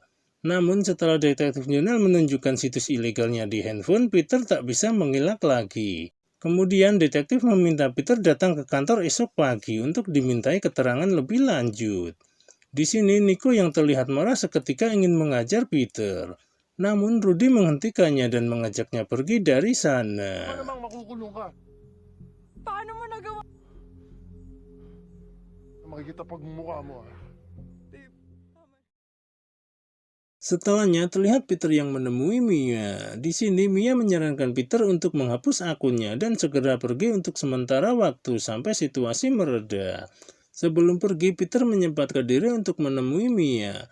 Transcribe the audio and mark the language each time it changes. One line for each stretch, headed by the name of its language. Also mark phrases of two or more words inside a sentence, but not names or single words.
Indonesian: Namun setelah Detektif Jonel menunjukkan situs ilegalnya di handphone, Peter tak bisa mengelak lagi. Kemudian detektif meminta Peter datang ke kantor esok pagi untuk dimintai keterangan lebih lanjut. Di sini Nico yang terlihat marah seketika ingin mengajar Peter. Namun Rudy menghentikannya dan mengajaknya pergi dari sana.
Filipino: Ano namang makukulong ka? Paano mo nagawa? Makikita pagmumukha mo
Indonesian: Setelahnya terlihat Peter yang menemui Mia. Di sini Mia menyarankan Peter untuk menghapus akunnya dan segera pergi untuk sementara waktu sampai situasi mereda. Sebelum pergi, Peter menyempatkan diri untuk menemui Mia.